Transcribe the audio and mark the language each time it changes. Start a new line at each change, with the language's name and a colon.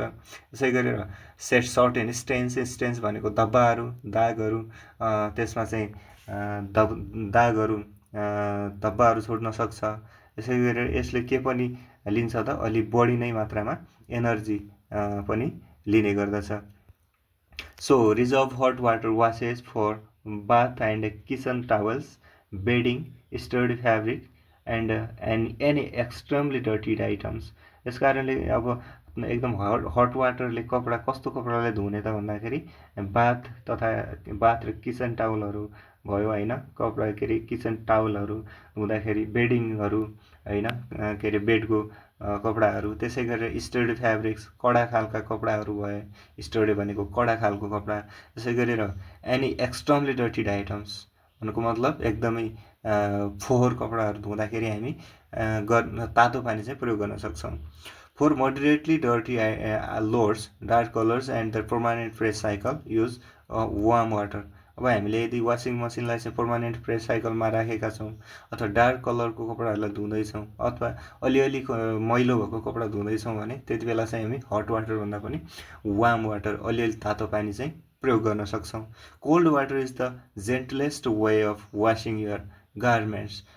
Nepali: त्यसै गरेर
English: set certain stains,
Nepali: stains भनेको धब्बाहरू, दागहरू, त्यसमा चाहिँ दागहरू, धब्बाहरू छोड्न सक्छ। त्यसै गरेर यसले के पनि लिन्छ त, अलि बढी नै मात्रामा एनर्जी पनि लिने गर्दछ।
English: So reserve hot water washes for bath and kitchen towels, bedding, sturdy fabric and any extremely dirty items।
Nepali: यस कारणले अब एकदम हट वाटरले कपडा, कस्तो कपडालाई धुने त भन्दाखेरि बाथ तथा बाथ र किचन टावलहरू भयो होइन, कपडा के अरे किचन टावलहरू धुँदाखेरि, बेडिङहरू होइन, के अरे बेडको कपडाहरू, त्यसै गरेर स्टडी फ्याब्रिक्स कडा खालका कपडाहरू भए, स्टडी भनेको कडा खालको कपडा। त्यसै गरेर
English: any extremely dirty items
Nepali: भन्नुको मतलब एकदमै फोहोर कपडाहरू धुँदाखेरि हामी तातो पानी चाहिँ प्रयोग गर्न सक्छौँ।
English: For moderately dirty loads, dark colours and the permanent press cycle use warm water.
Nepali: अब हामीले यदि वासिङ मसिनलाई चाहिँ पर्मानेन्ट प्रेस साइकलमा राखेका छौँ अथवा डार्क कलरको कपडाहरूलाई धुँदैछौँ अथवा अलिअलि मैलो भएको कपडा धुँदैछौँ भने त्यति बेला चाहिँ हामी हट वाटरभन्दा पनि वार्म वाटर, अलिअलि तातो पानी चाहिँ प्रयोग गर्न सक्छौँ।
English: Cold water is the gentlest way of washing your garments.